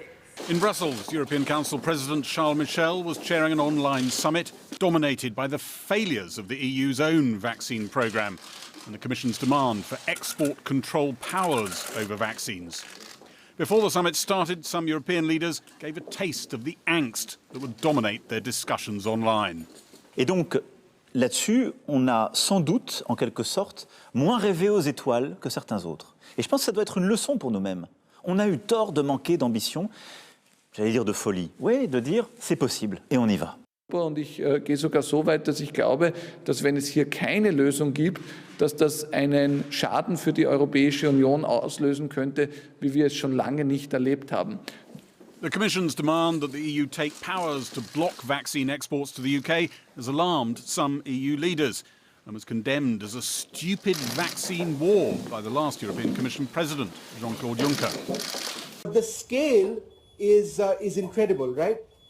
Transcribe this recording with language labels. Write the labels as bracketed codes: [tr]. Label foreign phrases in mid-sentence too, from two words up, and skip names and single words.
[en] In Brussels, European Council President Charles Michel was chairing an online summit dominated by the failures of the EU's own vaccine programme and the Commission's demand for export control powers over vaccines. Before the summit started, some European leaders gave a taste of the angst that would dominate their discussions online. [fr] Et donc, là-dessus, on a sans doute, en quelque sorte, moins rêvé aux étoiles que certains autres. Et je pense que ça doit être une leçon pour nous-mêmes. On a eu tort de manquer d'ambition. J'allais dire de folie, oui, de dire c'est possible et on y va. [de] Und ich gehe sogar so weit, dass ich glaube, dass wenn es hier keine Lösung gibt, dass das einen Schaden für die Europäische Union auslösen könnte, wie wir es schon lange nicht erlebt haben. [en] The Commission's demand that the EU take powers to block vaccine exports to the UK has alarmed some EU leaders and was condemned as a stupid vaccine war by the last European Commission President, Jean-Claude Juncker. The scale is incredible, right?